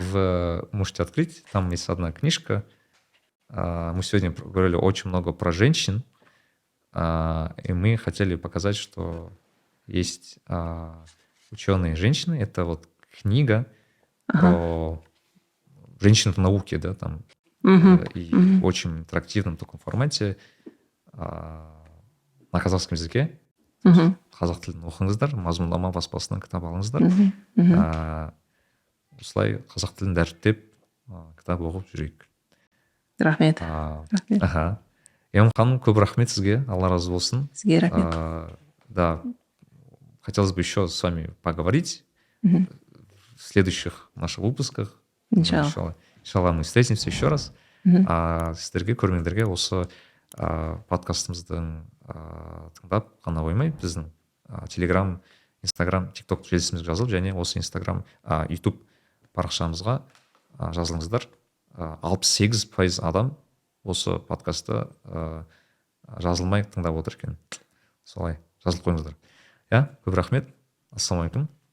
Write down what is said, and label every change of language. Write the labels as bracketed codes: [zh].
[ru] вы можете открыть, там есть одна книжка. Мы сегодня говорили очень много про женщин, и мы хотели показать, что есть ученые женщины. Это вот книга Ага. про женщин в науке, да, там, Мгм. и в Мгм. очень интерактивном таком формате на казахском языке. То есть Мгм. [kk] қазақ тілін оқыңыздар, мазмұндама баспасынан кітап алыңыздар. Мгм. Мгм. Осылай қазақ тілін дәріптеп кітап оқып жүрейік. Рахмет. Рахмет. Аха. Эмом ханым, көп рахмет сізге, Алла разы болсын. Сізге рахмет. [ru] Да, хотелось бы еще с вами поговорить Мгм. в следующих наших выпусках. Иншалла. Иншалла, мы встретимся еще раз. Мгм. [kk] Сіздерге, көрермендерге осы подкастымыздың тыңдап қана қоймай, біздің телеграм, инстаграм, тикток желісімізге жазылып, және осы инстаграм, ютуб парақшамызға жазылыңыздар. 68% адам осы подкастты жазылмай тыңдап отыр екен. Солай жазылып қойыңыздар. Көп рахмет. Ассалаумағалейкум.